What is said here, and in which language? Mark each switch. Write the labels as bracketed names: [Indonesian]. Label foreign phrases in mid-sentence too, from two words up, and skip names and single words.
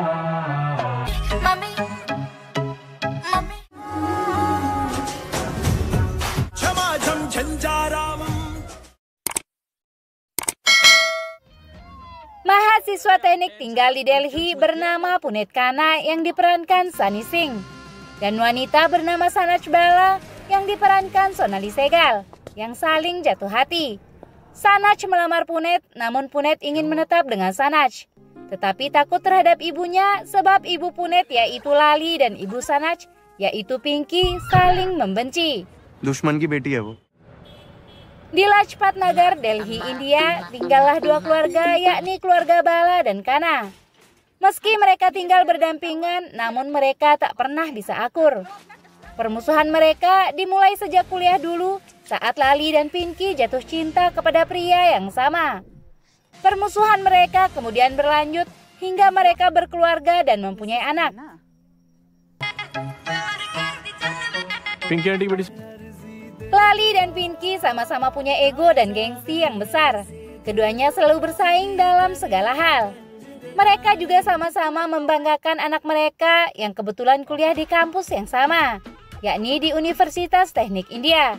[Indonesian] Mahasiswa teknik tinggal di Delhi bernama Puneet Khanna yang diperankan Sunny Singh, dan wanita bernama Sanaj Bala yang diperankan Sonali Sehgal yang saling jatuh hati. Sanaj melamar Puneet, namun Puneet ingin menetap dengan Sanaj, tetapi takut terhadap ibunya sebab ibu Puneet yaitu Lali dan ibu Sanaj yaitu Pinky saling membenci. [Hindi] दुश्मन की बेटी है वो. [Indonesian] Di Lajpat Nagar, Delhi, India, tinggallah dua keluarga, yakni keluarga Bala dan Khanna. Meski mereka tinggal berdampingan, namun mereka tak pernah bisa akur. Permusuhan mereka dimulai sejak kuliah dulu, saat Lali dan Pinky jatuh cinta kepada pria yang sama. Permusuhan mereka kemudian berlanjut hingga mereka berkeluarga dan mempunyai anak. [Hindi] पिंकी आंटी की बेटी. [Indonesian] Lali dan Pinky sama-sama punya ego dan gengsi yang besar. Keduanya selalu bersaing dalam segala hal. Mereka juga sama-sama membanggakan anak mereka yang kebetulan kuliah di kampus yang sama, yakni di Universitas Teknik India.